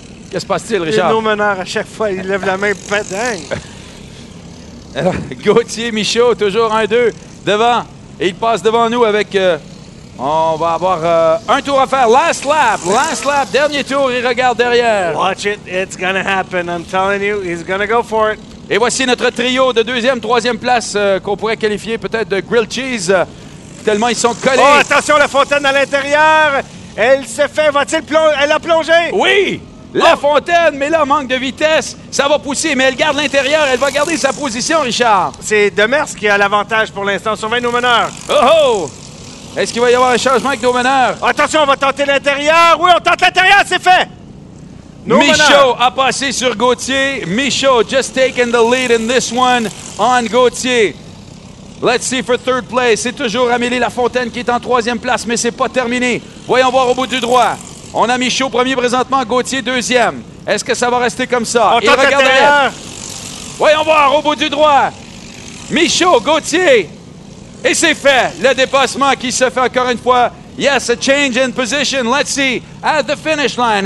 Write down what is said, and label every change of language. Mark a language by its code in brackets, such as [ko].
[fr] Qu'est-ce qui se passe-t-il, Richard? Nos meneurs, à chaque fois, ils lèvent la main, badang. Alors, Gauthier, Michaud, toujours 1-2 devant. Et il passe devant nous avec... on va avoir un tour à faire. [en] Last lap, [fr] dernier tour. Il regarde derrière. [en] Watch it, it's gonna happen. I'm telling you, he's gonna go for it. [fr] Et voici notre trio de 2e, 3e place qu'on pourrait qualifier peut-être de grilled cheese. Tellement ils sont collés. Oh, attention, Lafontaine à l'intérieur. Elle se fait, va-t-il plonger? Elle a plongé! Oui! Lafontaine, mais là, manque de vitesse. Ça va pousser, mais elle garde l'intérieur. Elle va garder sa position, Richard. C'est Demers qui a l'avantage pour l'instant. Surveille nos meneurs. Oh! Est-ce qu'il va y avoir un changement avec nos meneurs? Attention, on va tenter l'intérieur. Oui, on tente l'intérieur, c'est fait! Michaud a passé sur Gauthier. [en] Michaud just taken the lead in this one on Gauthier. Let's see for third place. [fr] C'est toujours Amélie Lafontaine qui est en troisième place, mais c'est pas terminé. Voyons voir au bout du droit. On a Michaud premier présentement, Gauthier deuxième. Est-ce que ça va rester comme ça? On tente l'intérieur. Voyons voir au bout du droit. Michaud, Gauthier. Et c'est fait. Le dépassement qui se fait encore une fois. [en] Yes, a change in position. Let's see at the finish line.